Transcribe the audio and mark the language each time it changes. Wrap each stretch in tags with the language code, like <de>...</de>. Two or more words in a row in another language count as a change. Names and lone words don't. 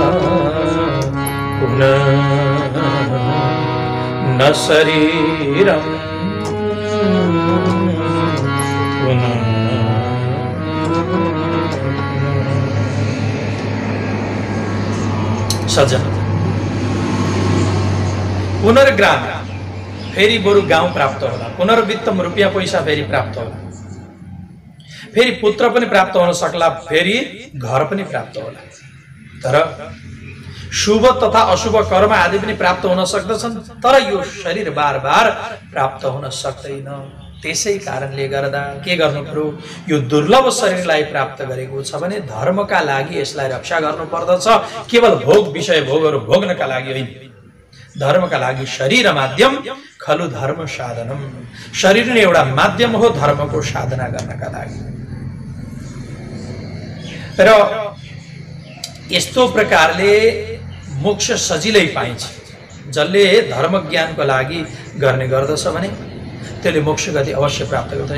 <sa>पुनः न शरीरं</sa> <ne>सज्जन, पुनर्ग्राम फेरि बरु गाउँ प्राप्त होला, पुनर्वित्तम रुपियाँ पैसा फेरि प्राप्त होला, फेरि पुत्र पनि प्राप्त हुन सक्ला, फेरि घर पनि प्राप्त होला। तर शुभ तथा अशुभ कर्म आदि पनि प्राप्त हुन सक्दछन्, तर यो शरीर बार बार प्राप्त हुन सक्दैन। त्यसै कारणले गर्दा के गर्नु पर्यो? यो दुर्लभ शरीरलाई प्राप्त गरेको छ भने धर्मका लागि यसलाई रक्षा गर्नु पर्दछ। केवल भोग विषय भोगहरू भोग्नका लागि होइन, धर्मका लागि</ne> <sa>शरीर माध्यम खलु धर्म साधनम।</sa> <ne>शरीर नै एउटा माध्यम हो धर्मको साधना गर्नका लागि। र यस्तो प्रकारले मोक्ष सजिलै पाइन्छ। जसले धर्म ज्ञानको लागि गर्ने गर्दछ भने त्यसले मोक्ष गति अवश्य प्राप्त गर्दछ।</ne>